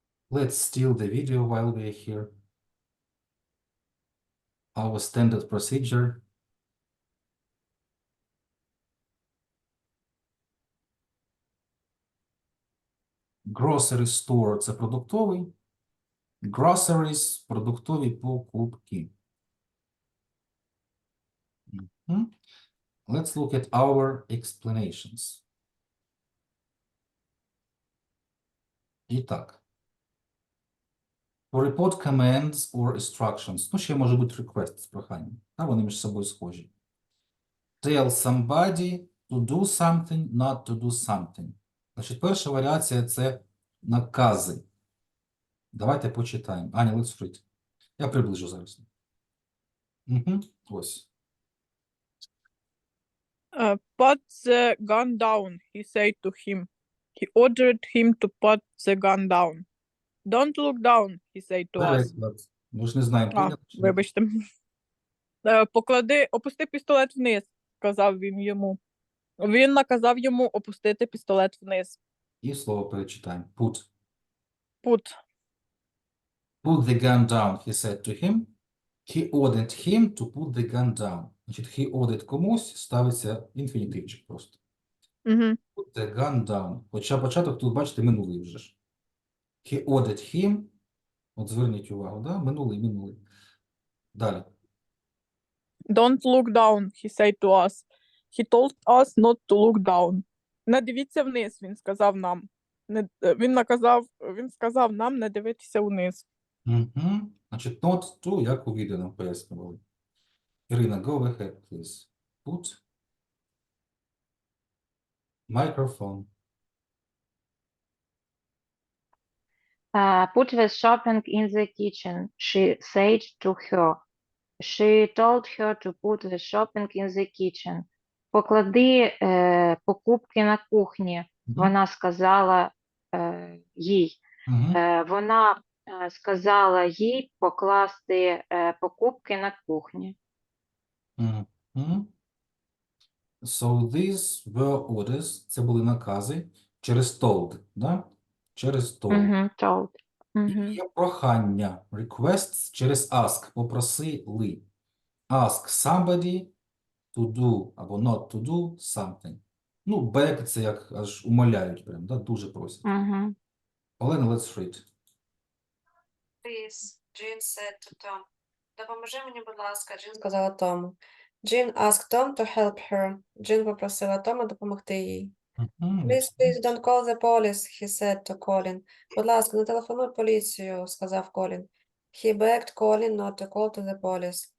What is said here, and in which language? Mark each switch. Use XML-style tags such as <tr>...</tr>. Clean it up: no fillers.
<en>Let's steal the video while we're here. Our standard procedure.</en> <uk>Grocery store – це продуктовий. Groceries – продуктові покупки. Мгм.</uk> <en>Let's look at our explanations.</en> <uk>І так.</uk> <en>To report commands or instructions.</en> <uk>Ну, ще може бути request з проханням. Вони між собою схожі.</uk> <en>Tell somebody to do something, not to do something.</en> <uk>Значить, перша варіація – це накази. Давайте почитаємо.</uk> <en>Аня, let's read.</en> <uk>Я приближу зараз. Ось.</uk> <en>Put the gun down, he said to him. He ordered him to put the gun down. Don't look down, he said to us.</en> <uk>Переклад. Ми ж не знаємо, А, прийнято чи ні. вибачте. Опусти пістолет вниз, сказав він йому. Він наказав йому опустити пістолет вниз. І слово перечитаємо. Put.</uk> <en>Put. Put the gun down, he said to him. He ordered him to put the gun down.</en> <uk>Значить, he ordered комусь, ставиться інфінітивчик просто. Угу.</uk> <en>Put the gun down.</en> <uk>Хоча початок тут, бачите, минулий вже ж.</uk> <en>He ordered him.</en> <uk>От зверніть увагу, да? Минулий. Далі.</uk> <en>Don't look down, he said to us. He told us not to look down.</en> <uk>Не дивіться вниз, він сказав нам. Він сказав нам не дивитися вниз. Угу. Значить, not to, як у відео нам пояснювали.</uk> <en>Ірина, go ahead, please. Put microphone. Put the shopping in the kitchen, she said to her. She told her to put the shopping in the kitchen.</en> <uk>Поклади покупки на кухні, вона сказала їй. Угу. Вона сказала їй покласти покупки на кухні.</uk> <en>Угу. So these were orders.</en> <uk>Це були накази через told, да? Через told.</uk> <en>Told.</en> <uk>І є прохання, requests через ask, попросили.</uk> <en>Ask somebody to do або not to do something.</en> <uk>Ну, beg – це як аж умоляють прям, да? Дуже просять.</uk> <en>Олена, let's read. Please, Jean said to Tom.</en> <uk>Допоможи мені, будь ласка, Jean сказала Тому.</uk> <en>Jean asked Tom to help her.</en> <uk>Jean попросила Тома допомогти їй.</uk> <en>Please, don't call the police, he said to Colin.</en> <uk>Будь ласка, не телефонуй поліцію, сказав Колін.</uk> <en>He begged Colin not to call to the police.</en>